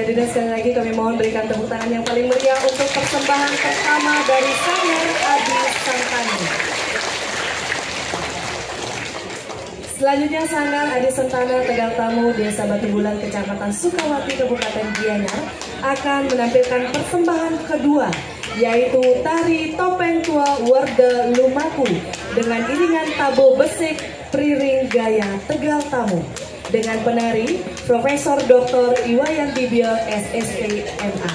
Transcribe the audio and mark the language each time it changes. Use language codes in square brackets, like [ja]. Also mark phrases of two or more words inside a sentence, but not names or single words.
[id] sekali lagi kami mohon berikan tepuk tangan yang paling meriah untuk persembahan pertama dari Sanggar Adi Santana. Selanjutnya Sanggar Adi Santana Tegal Tamu Desa Batu Bulan Kecamatan Sukawati Kabupaten Gianyar akan menampilkan persembahan kedua, yaitu tari topeng tua warga Lumaku dengan iringan tabo besik Priring Gaya Tegal Tamu dengan penari Profesor Dr. Iwayan Dibio SSP MA.